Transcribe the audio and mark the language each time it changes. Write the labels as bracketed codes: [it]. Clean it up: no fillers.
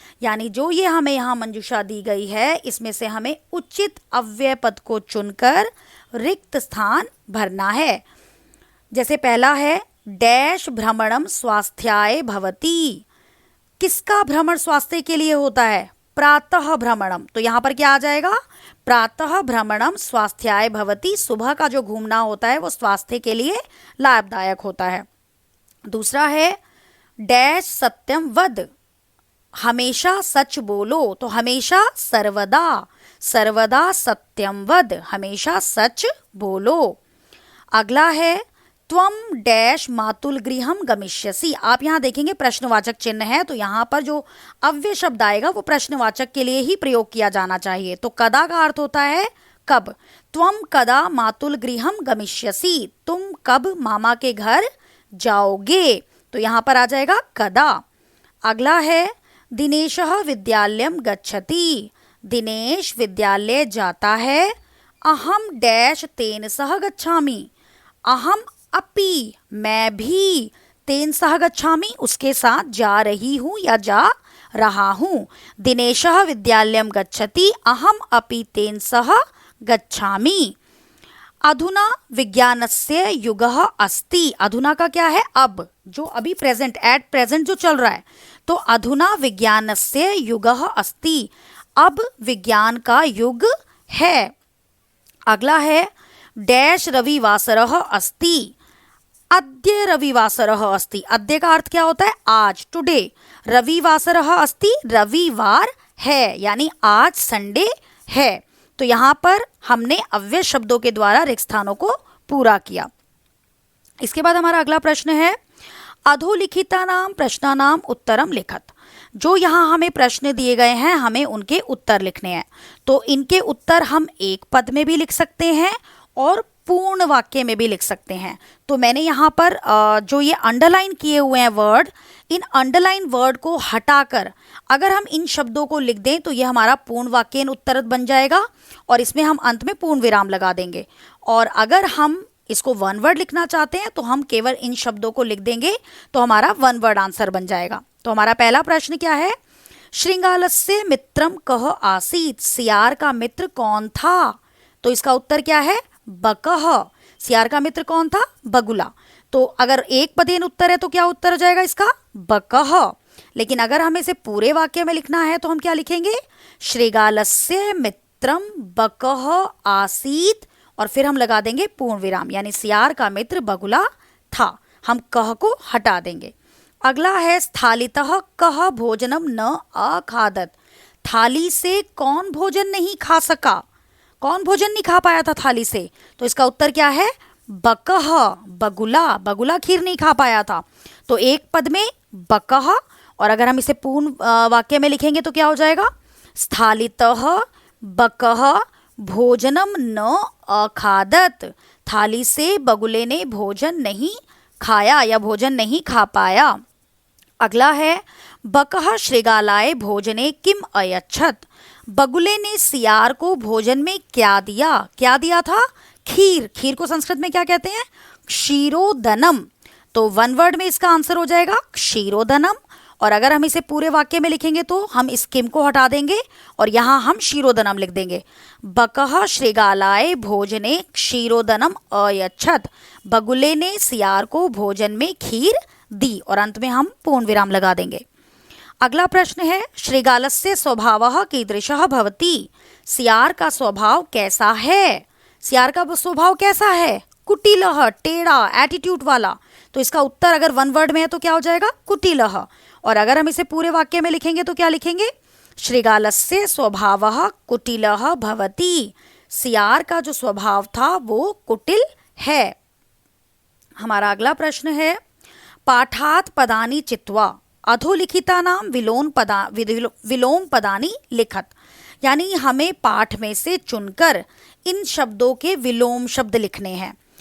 [hi] यानी जो ये हमें यहाँ मंजूषा दी गई है इसमें से हमें उचित अव्यय पद को चुनकर रिक्त स्थान भरना है। जैसे पहला है डैश [sa] भ्रमणम स्वास्थ्याय भवति। [hi] किसका भ्रमण स्वास्थ्य के लिए होता है? [sa] प्रातः भ्रमणम। [hi] तो यहाँ पर क्या आ जाएगा? [sa] प्रातः भ्रमणम स्वास्थ्याय भवति। [hi] सुबह का जो घूमना होता है वो स्वास्थ्य के लिए लाभदायक होता है। दूसरा है डैश [sa] सत्यम वद। [hi] हमेशा सच बोलो। तो हमेशा [sa] सर्वदा, सर्वदा सत्यम वद, [hi] हमेशा सच बोलो। अगला है [sa] त्वम डैश मातुल गृहम गमिष्यसि। [hi] आप यहाँ देखेंगे प्रश्नवाचक चिन्ह है, तो यहाँ पर जो अव्यय शब्द आएगा वो प्रश्नवाचक के लिए ही प्रयोग किया जाना चाहिए। तो कदा का अर्थ होता है कब। [sa] त्वम कदा मातुल गृहम गमिष्यसि। [hi] तुम कब मामा के घर जाओगे। तो यहाँ पर आ जाएगा कदा। अगला है [sa] दिनेशः विद्यालयम गच्छति। [hi] दिनेश विद्यालय जाता है। [sa] अहम डैश तेन सह गच्छामि। अहम अपि, [hi] मैं भी, [sa] तेन सह गच्छामि, [hi] उसके साथ जा रही हूँ या जा रहा हूँ। [sa] दिनेशः विद्यालयम गच्छति, अहम अपि तेन सह गच्छामि। अधुना विज्ञानस्य युगः अस्ति। [hi] अधुना का क्या है? अब, जो अभी प्रेजेंट, [en] at present [hi] जो चल रहा है। तो [sa] अधुना विज्ञानस्य युगः अस्ति, [hi] अब विज्ञान का युग है। अगला है डैश [sa] रविवासरः अस्ति। अद्य रविवासरः अस्ति। [hi] अद्य का अर्थ क्या होता है? आज, टुडे। [sa] रविवासरः अस्ति, [hi] रविवार है, यानी आज संडे है। तो यहाँ पर हमने अव्यय शब्दों के द्वारा रिक्त स्थानों को पूरा किया। इसके बाद हमारा अगला प्रश्न है [sa] अधोलिखितानां प्रश्नानां उत्तरम लिखत। [hi] जो यहाँ हमें प्रश्न दिए गए हैं हमें उनके उत्तर लिखने हैं। तो इनके उत्तर हम एक पद में भी लिख सकते हैं और पूर्ण वाक्य में भी लिख सकते हैं। तो मैंने यहाँ पर जो ये अंडरलाइन किए हुए हैं वर्ड, इन अंडरलाइन वर्ड को हटाकर अगर हम इन शब्दों को लिख दें तो ये हमारा पूर्ण वाक्य उत्तर बन जाएगा और इसमें हम अंत में पूर्ण विराम लगा देंगे। और अगर हम इसको वन वर्ड लिखना चाहते हैं तो हम केवल इन शब्दों को लिख देंगे तो हमारा वन वर्ड आंसर बन जाएगा। तो हमारा पहला प्रश्न क्या है? [sa] श्रृंगालस्य मित्रम कः आसीत्। [hi] सियार का मित्र कौन था? तो इसका उत्तर क्या है? बकः। सियार का मित्र कौन था? बगुला। तो अगर एक पदेन उत्तर है तो क्या उत्तर हो जाएगा इसका? बकः। लेकिन अगर हमें इसे पूरे वाक्य में लिखना है तो हम क्या लिखेंगे? [sa] श्रृंगालस्य मित्रम बकः आसीत् [hi] और फिर हम लगा देंगे पूर्ण विराम, यानी सियार का मित्र बगुला था। हम कह को हटा देंगे। अगला है [sa] स्थालितः कः भोजनम न अखादत। [hi] थाली से कौन भोजन नहीं खा सका, कौन भोजन नहीं खा पाया था थाली से? तो इसका उत्तर क्या है? बकह, बगुला। बगुला खीर नहीं खा पाया था। तो एक पद में बकह, और अगर हम इसे पूर्ण वाक्य में लिखेंगे तो क्या हो जाएगा? [sa] स्थालितः बकह भोजनम न अखादत। [hi] थाली से बगुले ने भोजन नहीं खाया या भोजन नहीं खा पाया। अगला है [sa] बकह श्रृगालाय भोजने किम अयच्छत। [hi] बगुले ने सियार को भोजन में क्या दिया? क्या दिया था? खीर। खीर को संस्कृत में क्या कहते हैं? क्षीरोदनम। तो वन वर्ड में इसका आंसर हो जाएगा क्षीरोदनम। और अगर हम इसे पूरे वाक्य में लिखेंगे तो हम इस किम को हटा देंगे और यहाँ हम क्षीरोदनम लिख देंगे। [sa] बकह श्रृगालाय भोजने क्षीरोदनम अयच्छत। [hi] बगुले ने सियार को भोजन में खीर दी, और अंत में हम पूर्ण विराम लगा देंगे। अगला प्रश्न है [sa] श्रृगालस्य स्वभावः कीदृशः भवति। [hi] सियार का स्वभाव कैसा है? सियार का स्वभाव कैसा है? कुटिलः, टेढ़ा, एटीट्यूड वाला। तो इसका उत्तर अगर वन वर्ड में है तो क्या हो जाएगा? कुटिलः। और अगर हम इसे पूरे वाक्य में लिखेंगे तो क्या लिखेंगे? [sa] श्रृगालस्य स्वभावः कुटिलः भवति। [hi] सियार का जो स्वभाव था वो कुटिल है। हमारा अगला प्रश्न है [sa] पाठात् पदानि चित्वा अधोलिखितानां विलोम पदानि लिखत। [hi] यानी हमें पाठ में से चुनकर इन शब्दों के विलोम शब्द लिखने हैं।